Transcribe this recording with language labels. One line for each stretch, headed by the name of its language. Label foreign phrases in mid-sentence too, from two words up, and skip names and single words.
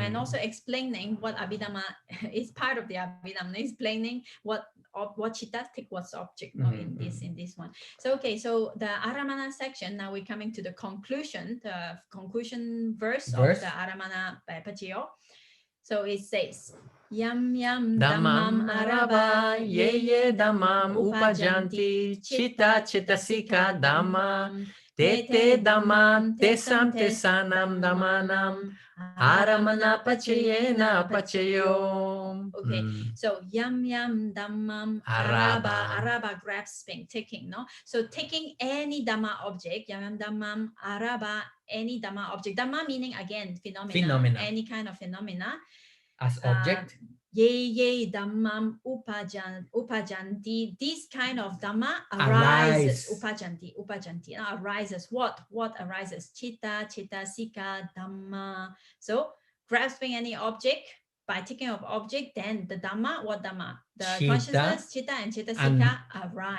English: And also explaining what Abhidhamma is part of the Abhidhamma, explaining what chitta take what's object, no? In this one. So okay, so the Aramana section, now we're coming to the conclusion verse of the Aramana Paccayo. So it says,
Pali: Yam yam dhammam araba ye ye dhammam upajanti chitta chittasika dhammam Te te dhammam tesam tesanam dhammanam aramana pacayena pacayo.
English: Okay, so
Pali: yam yam dhammam araba
English: grasping, taking, no? So taking any dhamma object,
Pali: yam yam dhammam araba,
English: any dhamma object. Dhamma meaning again phenomena. Any kind of phenomena. As object.
Pali: Ye dhammam upajanti.
English: This kind of dhamma arises. Upajanti. Arises. What arises?
Pali: Chitta, sika, dhamma.
English: So grasping any object, by taking of object, then the dhamma, what dhamma? The consciousness, chitta and sika arise.